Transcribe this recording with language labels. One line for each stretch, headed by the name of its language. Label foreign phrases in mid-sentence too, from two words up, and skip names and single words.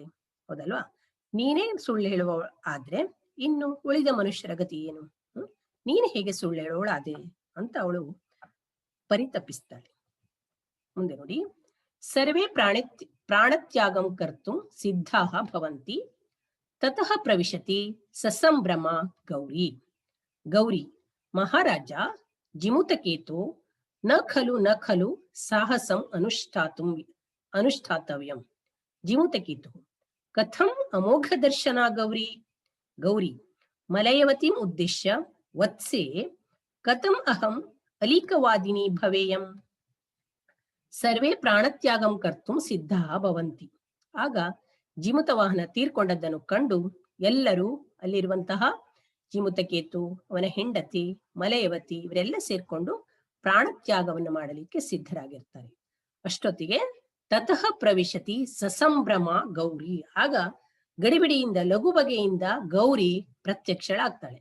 Kannada: ಹೌದಲ್ವಾ? ನೀನೇ ಸುಳ್ಳು ಹೇಳುವ ಆದ್ರೆ ಇನ್ನು ಉಳಿದ ಮನುಷ್ಯರ ಗತಿ ಏನು? ನೀನು ಹೇಗೆ ಸುಳ್ಳು ಹೇಳೋಳಾದೆ ಅಂತ ಅವಳು ಪರಿತಪಿಸ್ತಾಳೆ. ಮುಂದೆ ನೋಡಿ,
Sanskrit: ಸರ್ವೇ ಪ್ರಾಣತ್ಯಾಗಂ ಕರ್ತು ಸಿದ್ಧಾಃ ಭವಂತಿ ತತಃ ಪ್ರವಿಶತಿ ಸಸಂಭ್ರಮ ಗೌರಿ. ಗೌರಿ, ಮಹಾರಾಜ ಜಿಮುತಕೇತು ನ ಖಲು ಸಾಹಸಂ ಅನುಷ್ಠಾತವ್ಯಂ. ಜಿಮುತಕೇತು ಕಥಂ ಅಮೋಘ ದರ್ಶನ ಗೌರಿ. ಗೌರಿ, ಮಲಯವತಿಂ ಉದ್ದೇಶ್ಯ ವತ್ಸೆ ಕಥಂ ಅಹಂ ಅಲೀಕವಾದಿನಿ ಭವೇಯಂ. ಸರ್ವೇ ಪ್ರಾಣತ್ಯಾಗಂ ಕರ್ತು ಸಿದ್ಧಾ ಭವಂತಿ.
Kannada: ಆಗ ಜಿಮುತ ವಾಹನ ತೀರ್ಕೊಂಡದ್ದನ್ನು ಕಂಡು ಎಲ್ಲರೂ, ಅಲ್ಲಿರುವಂತಹ ಜಿಮುತಕೇತು, ಅವನ ಹೆಂಡತಿ ಮಲಯವತಿ, ಇವರೆಲ್ಲ ಸೇರ್ಕೊಂಡು ಪ್ರಾಣತ್ಯಾಗವನ್ನು ಮಾಡಲಿಕ್ಕೆ ಸಿದ್ಧರಾಗಿರ್ತಾರೆ. ಅಷ್ಟೊತ್ತಿಗೆ
Sanskrit: ತತಃ ಪ್ರವಿಶತಿ ಸಸಂಭ್ರಮ ಗೌರಿ,
Kannada: ಆಗ ಗಡಿಬಿಡಿಯಿಂದ ಲಘು ಬಗೆಯಿಂದ ಗೌರಿ ಪ್ರತ್ಯಕ್ಷಳಾಗ್ತಾಳೆ.